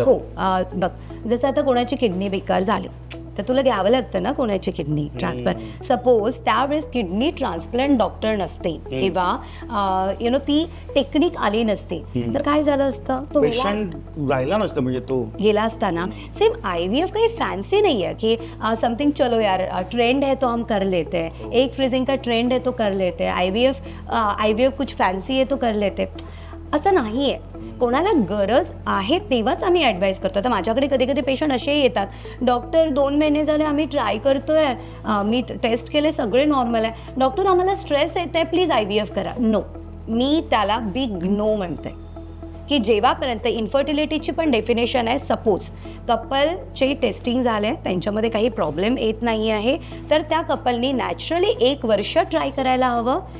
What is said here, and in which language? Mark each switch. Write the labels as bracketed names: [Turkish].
[Marathi] हो, बघ जसं आता कोणाची किडनी बेकार झाली तर तुला घ्यावं लागतं ना कोणाची किडनी ट्रान्सप्लांट. सपोज त्यावेळेस किडनी ट्रान्सप्लांट डॉक्टर नसते किंवा ती टेक्निक आली नसते तर काय झालं असतं, तो पेशंट राहिला नसतं, म्हणजे तो गेला असताना. [Hindi] सेम IVF काही फॅन्सी नहीं है कि समथिंग चलो यार ट्रेंड है तो हम कर लेते हैं, एग फ्रीजिंग का ट्रेंड है तो कर लेते हैं, IVF कुछ फॅन्सी है तो कर लेते, [Marathi] असं नाही आहे. कोणाला गरज आहे तेव्हाच आम्ही ॲडवाईस करतो. तर माझ्याकडे कधी कधी पेशंट असेही येतात, डॉक्टर 2 महिने झाले आम्ही ट्राय करतोय, मी टेस्ट केले सगळे नॉर्मल आहे, डॉक्टर आम्हाला स्ट्रेस येत आहे, प्लीज IVF करा. नो, मी त्याला बिग नो म्हणते की जेव्हापर्यंत इन्फर्टिलिटीची पण डेफिनेशन आहे, सपोज कपलचे टेस्टिंग झाले, त्यांच्यामध्ये काही प्रॉब्लेम येत नाही आहे, तर त्या कपलनी नॅचरली 1 वर्ष ट्राय करायला हवं.